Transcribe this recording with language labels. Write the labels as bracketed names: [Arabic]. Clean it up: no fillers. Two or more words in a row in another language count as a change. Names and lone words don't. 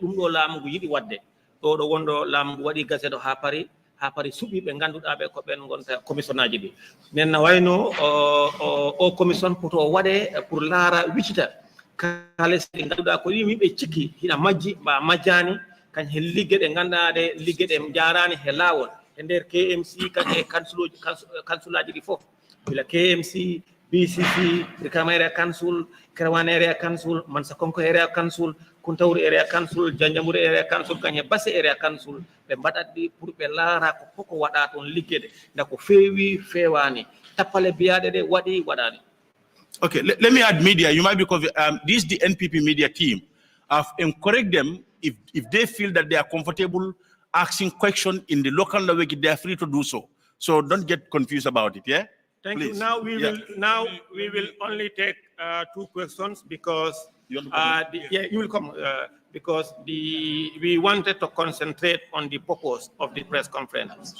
[Fula] dum do laamu yidi wadde do wondo laamu wadi gazette ha pari subi be ganduda be ko ben gonta commissionaji bi nen na wayno o commission poto wade pour laara wicita kales ganduda ko yimi be cikki hina majji ba majjani kan he ligge de gandade ligge de jarani he lawol e der KMC kan e kansulaji di fof bila KMC [English] BCC, Brikama Area Council, Karawan Area Council, Mansakonko Area Council, Kuntauri Area Council, Janjamuri Area Council, Kanya Basse Area Council, [Fula] be mbaɗatɗi pour ɓe laara ko foko waɗa toon liggede nda ko feewi fewani tappale biyaɗe ɗe waɗi waɗani. [English] Okay, let me add media. You might be this the NPP media team. I've encouraged them if they feel that they are comfortable asking questions in the local language, they are free to do so. So don't get confused about it. Yeah. Thank Please. you. Now we will only take 2 questions because you will come because we wanted to concentrate on the purpose of the press conference.